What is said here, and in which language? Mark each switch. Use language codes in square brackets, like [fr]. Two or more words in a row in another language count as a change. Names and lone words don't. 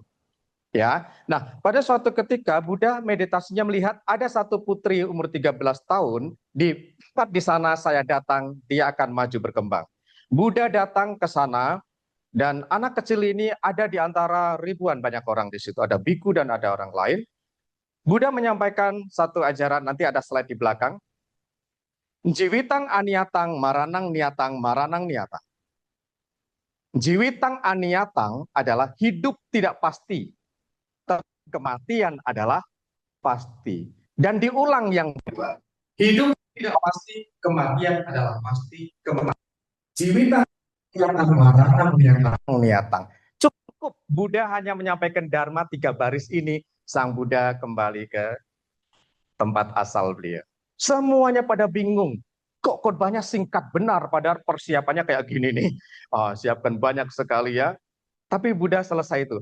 [id] Ya, nah pada suatu ketika Buddha meditasinya melihat ada satu putri umur 13 tahun di tempat di sana saya datang, dia akan maju berkembang. Buddha datang ke sana dan anak kecil ini ada di antara ribuan banyak orang di situ. Ada biku dan ada orang lain. Buddha menyampaikan satu ajaran, nanti ada slide di belakang. [pi] Jiwitang aniatang maranang niatang maranang niatang. Jiwitang aniatang [id] adalah hidup tidak pasti, kematian adalah pasti. Dan diulang yang kedua, hidup tidak pasti, kematian adalah pasti, [pi] jiwitang aniatang maranang niatang. [id] Cukup Buddha hanya menyampaikan dharma 3 baris ini, sang Buddha kembali ke tempat asal beliau. Semuanya pada bingung. Kok khotbahnya singkat benar padahal persiapannya kayak gini nih. Oh, siapkan banyak sekali ya. Tapi Buddha selesai itu.